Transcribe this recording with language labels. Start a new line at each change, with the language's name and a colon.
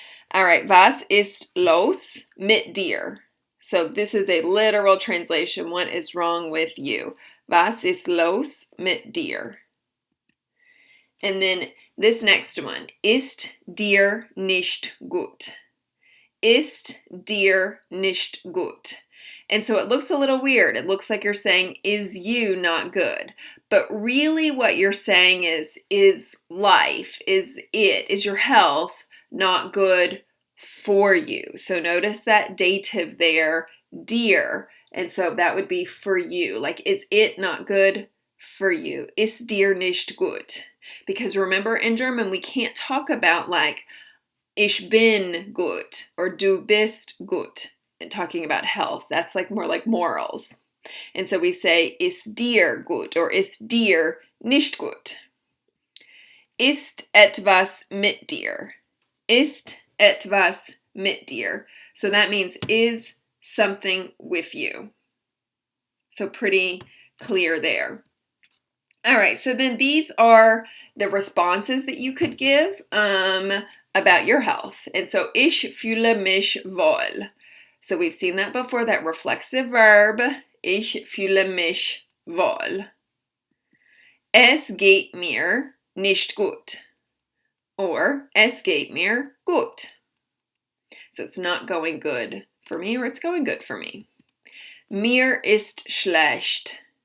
English: All right,
German: was ist los mit dir?
English: So this is a literal translation. What is wrong with you?
German: Was ist los mit dir?
English: And then this next one.
German: Ist dir nicht gut? Ist dir nicht gut?
English: And so it looks a little weird. It looks like you're saying, is you not good? But really what you're saying is life, is your health not good for you? So notice that dative there, dir. And so that would be for you. Like, is it not good for you?
German: Ist dir nicht gut?
English: Because remember, in German, we can't talk about like,
German: ich bin gut
English: or
German: du bist gut.
English: Talking about health. That's like more like morals. And so we say,
German: ist dir gut
English: or
German: ist dir nicht gut? Ist etwas mit dir? Ist etwas mit dir?
English: So that means is something with you. So pretty clear there. All right, so then these are the responses that you could give about your health. And so,
German: ich fühle mich wohl.
English: So we've seen that before, that reflexive verb.
German: Ich fühle mich wohl. Es geht mir nicht gut.
English: Or,
German: es geht mir gut.
English: So it's not going good for me, or it's going good for me.
German: Mir ist schlecht.